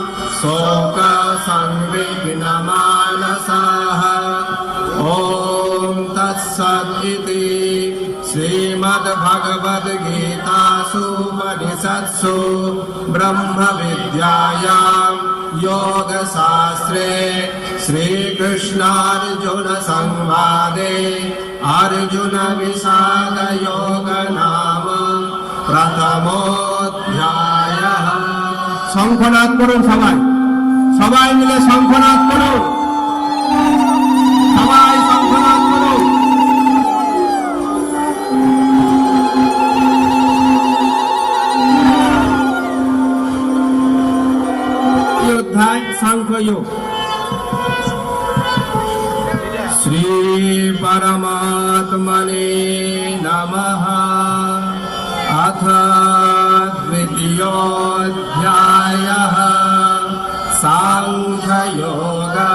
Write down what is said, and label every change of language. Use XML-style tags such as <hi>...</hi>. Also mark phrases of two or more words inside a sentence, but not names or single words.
<sa>शोकसंविघ्नमानसः ॐ तत्सदिति श्रीमद्भगवद्गीतासु उपनिषत्सु ब्रह्मविद्यायां योगशास्त्रे श्रीकृष्णार्जुनसंवादे अर्जुनविषादयोग नाम प्रथमोऽध्यायः।</sa> <bn>শঙ্খনাদ করুন সবাই, সবাই মিলে শঙ্খনাদ করুন, সবাই শঙ্খনাদ করুন। অধ্যায় সাংখ্যযোগ।</bn> <sa>श्री परमात्मने नमः। अथ द्वितीयोऽध्यायः साङ्ख्ययोग।</sa>